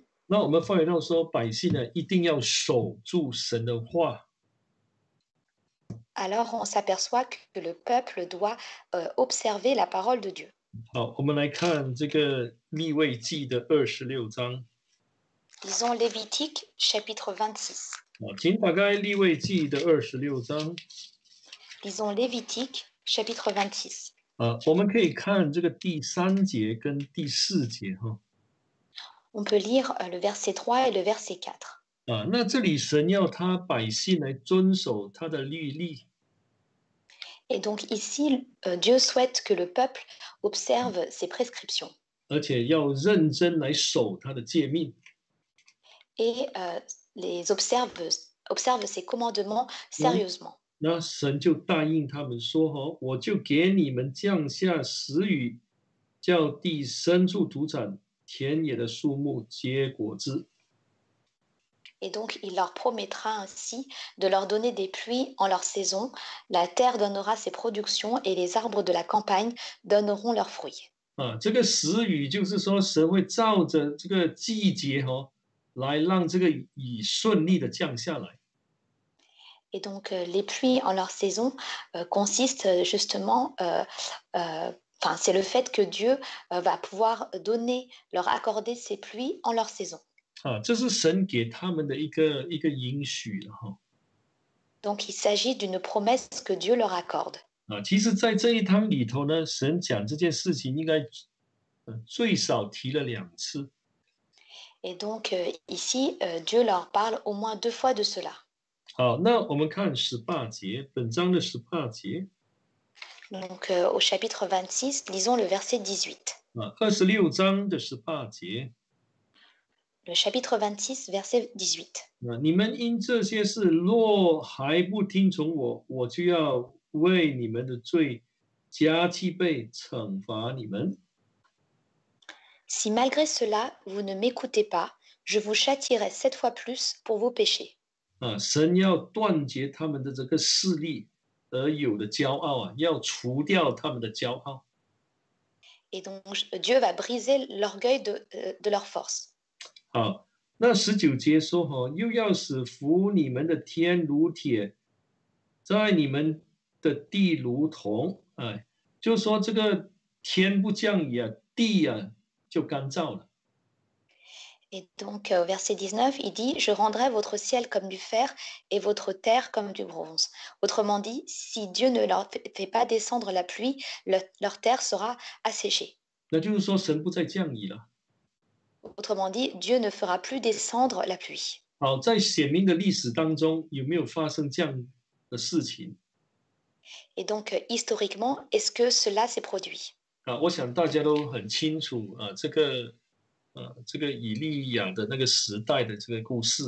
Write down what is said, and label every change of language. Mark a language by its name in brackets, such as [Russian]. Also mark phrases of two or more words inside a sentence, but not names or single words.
[Chinese] 那我们发觉到说，百姓呢一定要守住神的话。 [French] alors on s'aperçoit que le peuple doit observer la parole de Dieu. [Chinese] 好，我们来看这个利未记的26章。 [French] Lisons Lévitique chapitre 26. [Chinese] 请打开利未记的26章。 [French] Lisons Lévitique chapitre 26. [Chinese] 我们可以看这个第3节跟第4节 [French] On peut lire le verset 3 et le verset 4. [Chinese] 那这里神要他百姓来遵守他的律例。 [French] Et donc ici, Dieu souhaite que le peuple observe ses prescriptions [Chinese] 而且要认真来守他的诫命。 [French] et les observe ses commandements sérieusement. [Chinese] 那神就答应他们说我就给你们降下时雨，叫地生出土产，田野的树木结果子。 [French] Et donc il leur promettra ainsi de leur donner des pluies en leur saison, la terre donnera ses productions et les arbres de la campagne donneront leurs fruits. [Chinese] 这个时雨就是说，神会照着这个季节来让这个雨顺利的降下来。 [French] Et donc les pluies en leur saison consistent justement, c'est le fait que Dieu va pouvoir leur accorder ses pluies en leur saison. [Chinese] 这是神给他们的一个应许了 [French] Donc il s'agit d'une promesse que Dieu leur accorde. [Chinese] 其实在这一章里头呢，神讲这件事情应该最少提了2次。 [French] Et donc ici, Dieu leur parle au moins 2 fois de cela. [Chinese] 好，那我们看18节，本章的18节。 [French] Donc, au chapitre 26, lisons le verset 18. [Chinese] 26章的18节。 [French] Le chapitre 26, verset 18. [Chinese] 你们因这些事若还不听从我，我就要为你们的罪加期倍惩罚你们。 [French] Si malgré cela, vous ne m'écoutez pas, je vous châtierai 7 fois plus pour vos péchés. [Chinese] 神要断绝他们的这个势力而有的骄傲要除掉他们的骄傲。 [French] Et donc, Dieu va briser l'orgueil de leur force. [Chinese] 好，那19节说又要使服你们的天如铁，在你们的地如铜。就说这个天不降雨地就干燥了。 [French] Et donc, au verset 19, il dit, je rendrai votre ciel comme du fer et votre terre comme du bronze. Autrement dit, si Dieu ne leur fait pas descendre la pluie, leur terre sera asséchée. [Chinese] 那就是说神不再降雨了。 [French] Autrement dit, Dieu ne fera plus descendre la pluie. [Chinese] 好，在显明的历史当中，有没有发生这样的事情？ [French] Et donc, historiquement, est-ce que cela s'est produit? [Chinese] 我想大家都很清楚这个以利亚的那个时代的这个故事